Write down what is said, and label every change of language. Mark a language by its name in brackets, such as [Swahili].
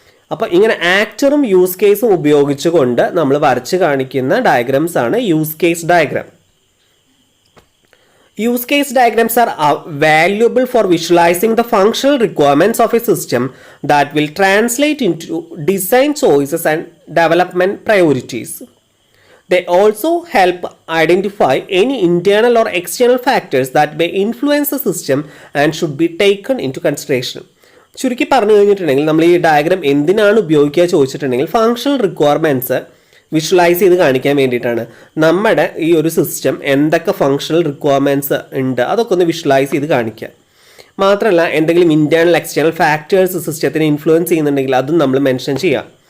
[Malayalam] അപ്പോൾ ഇങ്ങനെ ആക്ടറും യൂസ് കേസും ഉപയോഗിച്ചുകൊണ്ട് നമ്മൾ വരച്ച് കാണിക്കുന്ന ഡയഗ്രാംസ് ആണ് use case diagram. [English] Use case diagrams are valuable for visualizing the functional requirements of a system that will translate into design choices and development priorities. They also help identify any internal or external factors that may influence the system and should be taken into consideration. [Malayalam] ചുരുക്കി പറഞ്ഞു കഴിഞ്ഞിട്ടുണ്ടെങ്കിൽ നമ്മൾ ഈ diagram എന്തിനാണ് ഉപയോഗിക്കുക ചോദിച്ചിട്ടുണ്ടെങ്കിൽ functional requirements visualise ചെയ്ത് കാണിക്കാൻ വേണ്ടിയിട്ടാണ്. നമ്മുടെ ഈ ഒരു സിസ്റ്റം എന്തൊക്കെ ഫങ്ഷണൽ റിക്വയർമെൻറ്റ്സ് ഉണ്ട് അതൊക്കെ ഒന്ന് വിഷ്വലൈസ് ചെയ്ത് കാണിക്കുക. മാത്രമല്ല എന്തെങ്കിലും ഇൻറ്റേർണൽ എക്സ്റ്റേണൽ ഫാക്ടേഴ്സ് സിസ്റ്റത്തിനെ ഇൻഫ്ലുവൻസ് ചെയ്യുന്നുണ്ടെങ്കിൽ അതും നമ്മൾ മെൻഷൻ ചെയ്യാം.